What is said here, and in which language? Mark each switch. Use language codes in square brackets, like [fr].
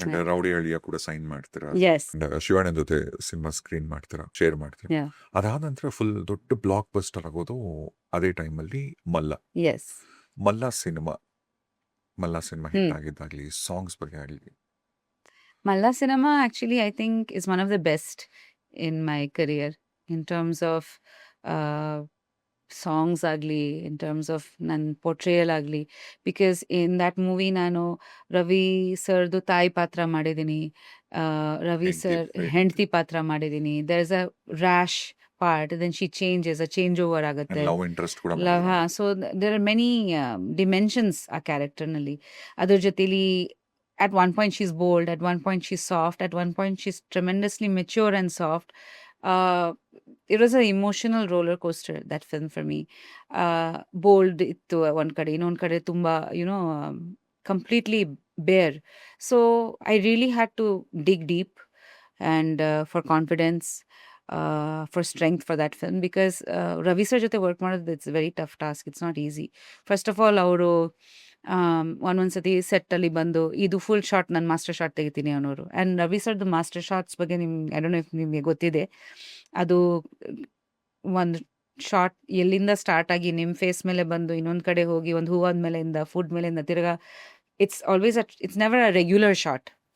[kn] Rowdy ಹಳ್ಳಿಯ ಕೂಡ sign ಮಾಡ್ತೀರಾ? [en] Yes. [kn] ಶಿವಣ್ಣ ಜೊತೆ ಸಿನಿಮಾ ಸ್ಕ್ರೀನ್ ಮಾಡ್ತೀರಾ, ಶೇರ್ ಮಾಡ್ತೀರಾ. [en] Yeah. [kn] ಅದಾದ ನಂತರ ಫುಲ್ ದೊಡ್ಡ ಬ್ಲಾಕ್ ಬಸ್ಟರ್ ಆಗೋದು ಅದೇ ಟೈಮಲ್ಲಿ ಮಲ್ಲ. [en] Yes. [kn] ಮಲ್ಲ ಸಿನಿಮಾ ಹಿಟ್ ಆಗಿದ್ದಾಗ್ಲಿ, ಸಾಂಗ್ಸ್ ಬಗ್ಗೆ ಆಗಲಿ. [en] Malla cinema actually I think is one of the best in my career in terms of songs agli, in terms of nan portrayal agli, because in that movie [kn] ನಾನು ರವಿ ಸರ್ದು ತಾಯಿ ಪಾತ್ರ ಮಾಡಿದ್ದೀನಿ, [en] Ravi sir ಹೆಂಡತಿ ಪಾತ್ರ ಮಾಡಿದ್ದೀನಿ. there is a rash part, then she changes, a changeover [kn] ಆಗುತ್ತೆ. Love interest ಕೂಡ [en] love, so there are many dimensions [kn] ಆ ಕ್ಯಾರೆಕ್ಟರ್ನಲ್ಲಿ. ಅದ್ರ ಜೊತೆಲಿ [en] at one point she's bold, at one point she's soft, at one point she's tremendously mature and soft. It was an emotional roller coaster, that film for me. Bold ittu one kade, [kn] ಇನ್ನೊಂದು ಕಡೆ ತುಂಬ [en] completely bare. So I really had to dig deep and for confidence, for strength for that film, because Ravi sir jothe work [kn] ಮಾಡೋದು [en] it's a very tough task. It's not easy. First of all, [kn] ಅವರು ಒಂದೊಂದ್ಸತಿ set ಅಲ್ಲಿ ಬಂದು ಇದು full shot ನಾನು master shot ತೆಗಿತೀನಿ ಅನ್ನೋರು. [en] and Ravi ಸರ್ದು master shots ಬಗ್ಗೆ I don't know if [kn] ನಿಮಗೆ ಗೊತ್ತಿದೆ. ಅದು ಒಂದು ಶಾಟ್ ಎಲ್ಲಿಂದ ಸ್ಟಾರ್ಟ್ ಆಗಿ ನಿಮ್ಮ ಫೇಸ್ ಮೇಲೆ ಬಂದು ಇನ್ನೊಂದು ಕಡೆ ಹೋಗಿ ಒಂದು ಹೂವಾದ ಮೇಲೆಯಿಂದ ಫುಡ್ ಮೇಲಿಂದ ತಿರ್ಗಾ [en] It's always it's never a regular shot.